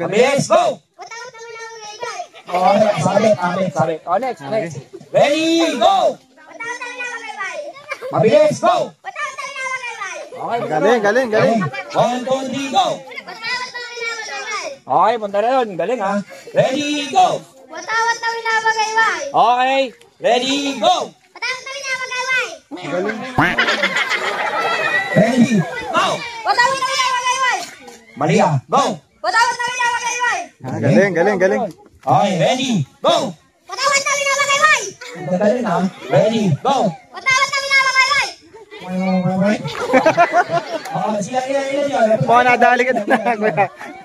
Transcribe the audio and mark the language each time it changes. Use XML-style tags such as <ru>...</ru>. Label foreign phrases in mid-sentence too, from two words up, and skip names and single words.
<tl>Mabilis, go! Sabit. Next.</tl> <en>Ready, go! Mabilis, go! Okay,</en> <tl>Galing. 1, 2, 3,</tl> <en>go! Okay,</en> <tl>punta na yun. Galing ha.</tl> <en>Ready, go!</en> <tl>Watawat na winawagayway.</tl> <en>Okay, ready, go!</en> <tl>Watawat na winawagayway.</tl> <en>Ready, go!</en> <tl>Watawat na winawagayway. Mali ah, go! Watawat na winawagayway. Galing.</tl> <en>Okay, ready, go!</en> <tl>Watawat na winawagayway. Galing ha.</tl> <en>Ready, go!</en> <tl>Watawat na winawagayway. Sila. Mga nadali ka na.</tl>